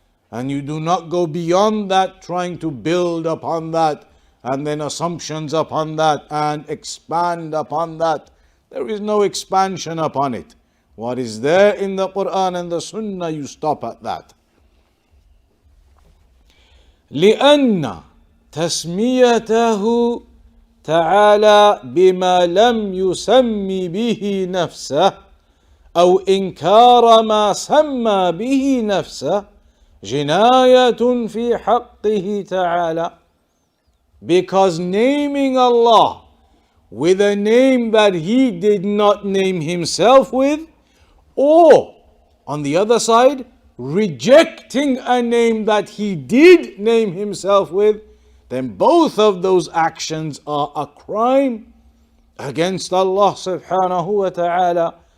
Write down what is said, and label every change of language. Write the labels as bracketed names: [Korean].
[English] And you do not go beyond that, trying to build upon that, and then assumptions upon that, and expand upon that. There is no expansion upon it. What is there in the Quran and the Sunnah, you stop at that. [Arabic] لأن تسميته تعالى بما لم يسمي به نفسه أو إنكار ما سمى به نفسه جناية في حقه تعالى. [English] Because naming Allah with a name that He did not name Himself with, or on the other side, rejecting a name that He did name Himself with, then both of those actions are a crime against Allah subhanahu wa ta'ala.